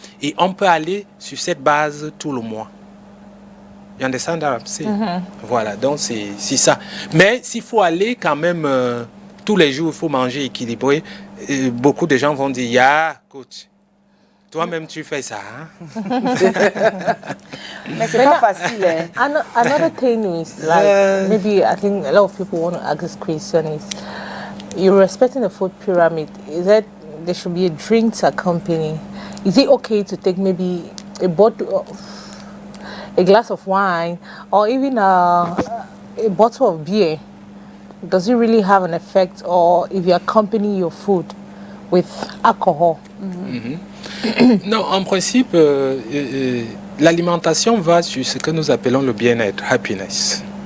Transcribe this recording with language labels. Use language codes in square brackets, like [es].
[fr] Et on peut aller sur cette base tout le mois. [en] You understand that? [fr] Voilà, donc c'est ça. Mais s'il faut aller quand même tous les jours, il faut manger équilibré. Beaucoup de gens vont dire, yeah, coach, toi-même tu fais ça. Hein? Mais c'est pas facile. Hein? [en] Another thing is, like, maybe I think a lot of people want to ask this question is, you're respecting the food pyramid. Is that there should be a drinks accompany? Is it okay to take maybe a bottle of a glass of wine or even a bottle of beer? Does it really have an effect, or if you accompany your food with alcohol? [fr] Non, en principe, l'alimentation va sur ce que nous appelons le bien-être, happiness.